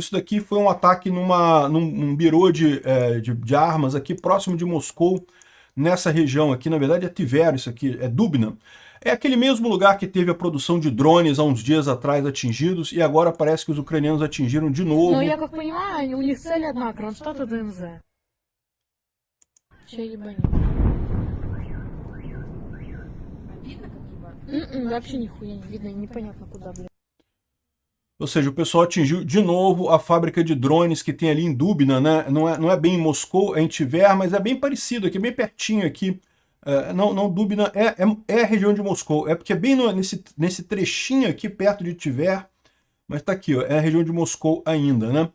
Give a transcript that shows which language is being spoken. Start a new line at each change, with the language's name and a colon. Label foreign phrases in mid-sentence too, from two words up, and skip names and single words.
Portuguese: Isso daqui foi um ataque num birô de armas aqui próximo de Moscou, nessa região aqui, na verdade é Tver, isso aqui, é Dubna. É aquele mesmo lugar que teve a produção de drones há uns dias atrás atingidos, e agora parece que os ucranianos atingiram de novo.
Russian: Ну, я как понимаю, у них цель одна, Кронштадт и ДНЗ. Че ебанет? Вообще нихуя не видно, непонятно куда, блядь.
Portuguese: Ou seja, o pessoal atingiu de novo a fábrica de drones que tem ali em Dubna, né? Não é bem em Moscou, é em Tver, mas é bem parecido aqui, bem pertinho aqui. Não, Dubna é a região de Moscou, é porque é bem nesse trechinho aqui perto de Tver, mas tá aqui, ó, é a região de Moscou ainda, né?